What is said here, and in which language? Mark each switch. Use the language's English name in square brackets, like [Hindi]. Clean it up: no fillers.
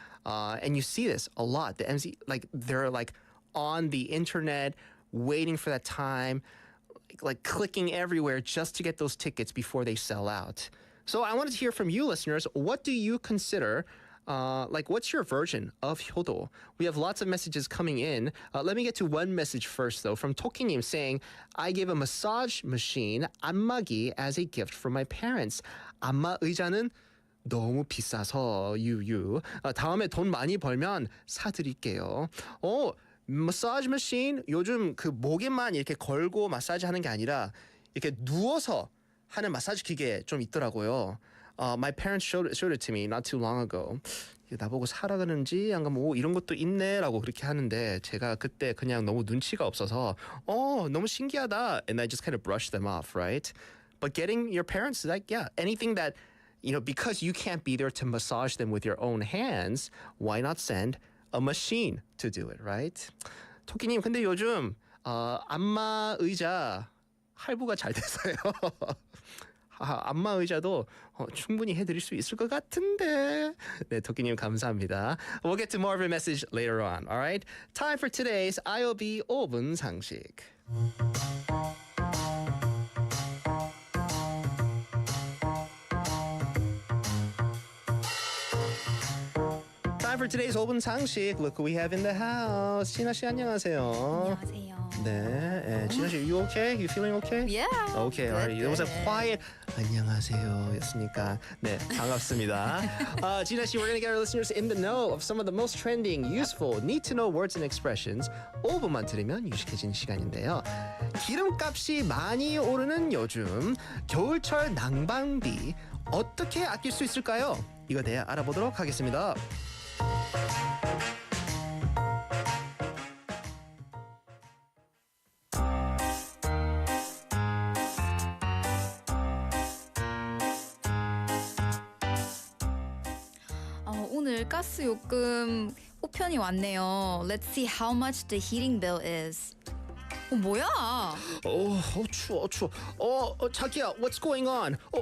[English] And you see this a lot. The MC, like they're like on the internet waiting for that time, like clicking everywhere just to get those tickets before they sell out. So I wanted to hear from you listeners. What do you consider like what's your version of 효도? We have lots of messages coming in. Let me get to one message first though from 토끼님 saying, I gave a massage machine 안마기 as a gift from my parents. [Korean] 안마 의자는 너무 비싸서 유유. 다음에 돈 많이 벌면 사드릴게요. 마사지 머신 요즘 그 목에만 이렇게 걸고 마사지 하는 게 아니라 이렇게 누워서 하는 마사지 기계 좀 있더라고요. [English] My parents showed it to me not too long ago. [Korean] 나보고 사라 그러는지 안 가면 이런 것도 있네라고 그렇게 하는데 제가 그때 그냥 너무 눈치가 없어서 너무 신기하다 [English] and I just kind of brushed them off, right? But getting your parents like anything that you know because you can't be there to massage them with your own hands, why not send a machine to do it, right? [Korean] 토끼님 근데 요즘 안마 의자 할부가 잘 돼서요. 안마 의자도 충분히 해드릴 수 있을 것 같은데. 네, 토끼님 감사합니다. [English] We'll get to more of your message later on. All right. Time for today's IOB 5분 상식. Time for today's 5분 상식. Look who we have in the house. [Korean] 진아 씨 안녕하세요. 안녕하세요. 네, 진아 씨, [English] you okay? You feeling okay? Yeah. Okay, all right. It was a quiet 안녕하세요였으니까 [Korean] 네, 반갑습니다. [English] Gina 씨, we're gonna get our listeners in the know of some of the most trending, useful, need-to-know words and expressions. [Korean] 5분만 들으면 유식해지는 시간인데요. 기름값이 많이 오르는 요즘 겨울철 난방비 어떻게 아낄 수 있을까요? 이거 대해 알아보도록 하겠습니다. 오늘 가스 요금 우편이 왔네요. [English] Let's see how much the heating bill is. [Korean] 뭐야? 추워. 자기야, [English] what's going on?